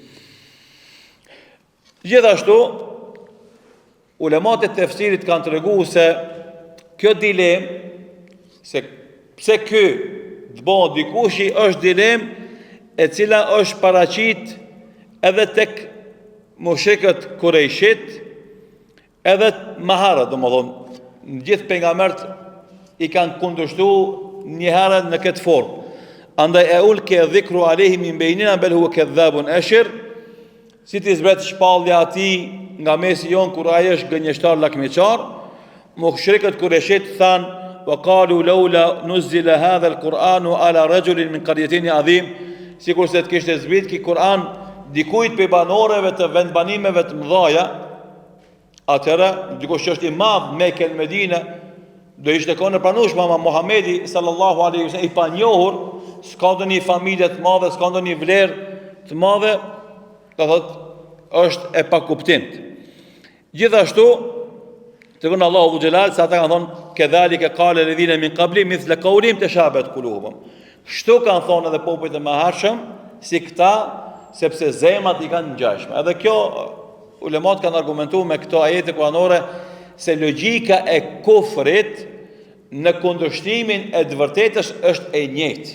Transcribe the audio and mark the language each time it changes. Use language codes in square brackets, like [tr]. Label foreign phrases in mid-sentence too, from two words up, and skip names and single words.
[sq] Gjithashtu, ulemat e tefsirit kanë treguar se kjo dilemë, se pse ky të bëhet dikushi, është dilemë e cila është paraqit edhe tek mushrikët Kurejshit, edhe maharët, domethënë, në gjithë pejgamberët i kanë kundërshtuar një herë në këtë formë. [ar] Andaj أألقي الذكر عليه من بيننا بل هو كذاب أشر, [sq] si të zbret shpallja atij nga mesi jon kur ai është gënjeshtar lakmiçar. Mushrikët Qurayshit than [ar] وقالوا لولا نزل هذا القرآن على رجل من القريتين عظيم, [sq] sikur se të kishte zbrit ki Kur'an dikujt pe banorëve të vendbanimeve të mëdha. Atëra dikush që është i madh Mekë el Medina do ishte konë pranueshëm, ama Muhamedi [ar] صلى الله عليه وسلم [sq] i panjohur, s'ka ndonjë familje të madhe, s'ka ndonjë vlerë të madhe, do thotë është e pakuptimt. Gjithashtu tregon Allahu xhelal se ata kanë thonë [ar] كذلك قال الذين من قبلهم مثل قولهم تشابهت قلوبهم. [sq] Kështu kanë thonë edhe popujt e mëhershëm si këta, sepse zemrat i kanë ngjashme. Edhe kjo ulemat kanë argumentuar me këto ajete kuranore se logjika e kufrit në kundërshtimin e të vërtetës është e njëjtë.